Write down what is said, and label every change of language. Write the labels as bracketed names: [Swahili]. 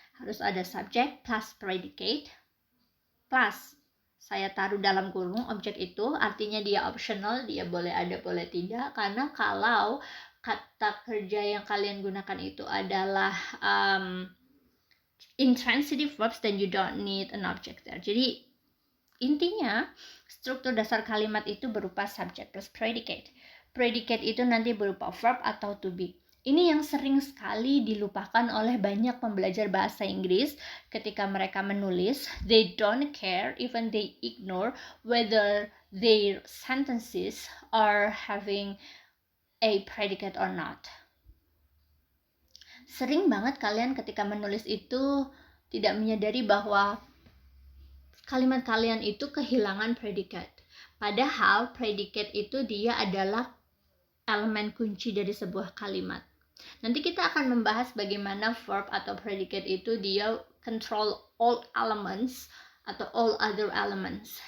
[Indonesian] Harus ada subject plus predicate plus saya taruh dalam kurung objek itu, artinya dia optional, dia boleh ada boleh tidak, karena kalau kata kerja yang kalian gunakan itu adalah intransitive verbs, [English] then you don't need an object there. [Indonesian] Jadi intinya struktur dasar kalimat itu berupa subject plus predicate. Predicate itu nanti berupa verb atau to be. Ini yang sering sekali dilupakan oleh banyak pembelajar bahasa Inggris ketika mereka menulis. [English] They don't care, even they ignore whether their sentences are having a predicate or not. [Indonesian] Sering banget kalian ketika menulis itu tidak menyadari bahwa kalimat kalian itu kehilangan predicate. Padahal predicate itu dia adalah elemen kunci dari sebuah kalimat. Nanti kita akan membahas bagaimana verb atau predicate itu dia [English] control all elements [Indonesian] atau all other elements.